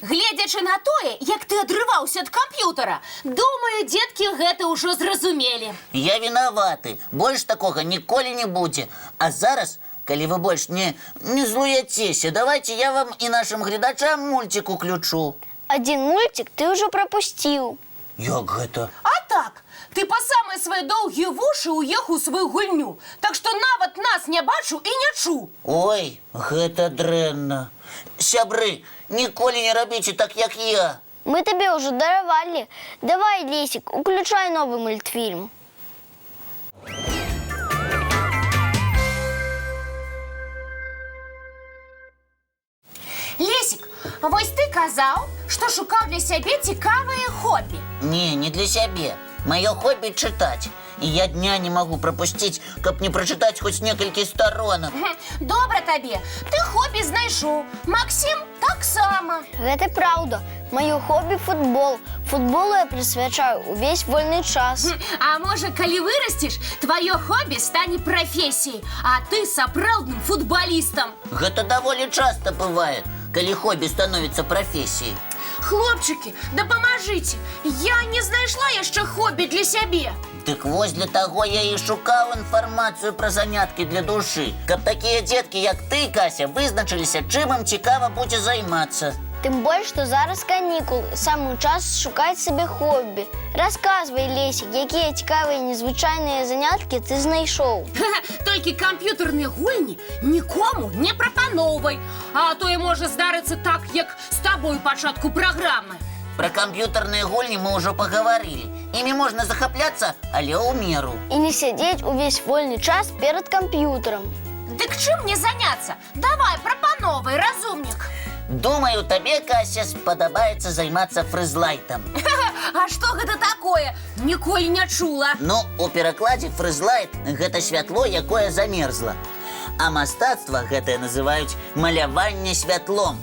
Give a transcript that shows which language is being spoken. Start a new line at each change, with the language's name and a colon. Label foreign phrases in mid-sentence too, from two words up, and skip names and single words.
Belarusian: Гледзячы на тое, як ты адрываўся ад камп'ютара, думаю, дзеткі гэта ўжо зразумелі. Я вінаваты, больш такога ніколі не будзе. А зараз, калі вы больш не злуяцеся, давайте я вам і нашым гледачам мульцік уключу.
Russian: Один мультик ты уже пропустил.
Belarusian: Як гэта? А так, ты па самыя свае доўгія вушы ўехаў у сваю гульню, так што нават нас не бачыў і не чуў. Ой, гэта дрэнна. Сябры, ніколі не рабіце так, як я.
Russian: Мы тебе уже даровали. Давай, Лесик, уключай новый мультфильм.
Belarusian: Лесік, вось ты казаў, што шукаў для сябе цікавае хобі. Не для сябе. Маё хобі чытаць. І я дня не магу прапусціць, каб не прачытаць хоць некалькі сторонак. Добра табе, ты хобі знайшоў. Максим таксама.
Russian: Это правда. Мое хобби футбол. Футболу я присвячаю
Belarusian: увесь вольный час. А можа, калі вырасцеш, тваё хобі стане прафесіяй, а ты сапраўдным футбалістам. Гэта даволі часта бывае, калі хобі становіцца прафесіяй. Хлопчыкі, дапамажыце. Я не знайшла яшчэ хобі для сябе. Дык вось для таго я і шукаў інфармацыю пра заняткі для душы, каб такія дзеткі, як ты, Кася, вызначыліся, чым ім цікава будзе займацца.
Russian: Тем более, что зараз каникул, самый
Belarusian: час шукать
Russian: себе хобби.
Belarusian: Рассказывай, Лесик, какие цікавые незвычайные занятки ты знайшоў. Толькі камп'ютарныя гульні нікому не прапаноўвай. А то і можа здарыцца так, як з табой пачатку праграмы. Пра камп'ютарныя гульні мы ўжо пагаварылі. Імі можна захапляцца, але ў меру.
Russian: И не сидеть
Belarusian: увесь вольный час
Russian: перед компьютером.
Belarusian: Дык чым мне заняцца? Давай, прапановай, разумнік. Думаю, табе, Кася, спадабаецца займацца фрызлайтам. А што гэта такое? Ніколі не чула. Ну, у перакладзе фрызлайт гэта святло, якое замерзла. А мастацтва гэтае называюць маляванне святлом.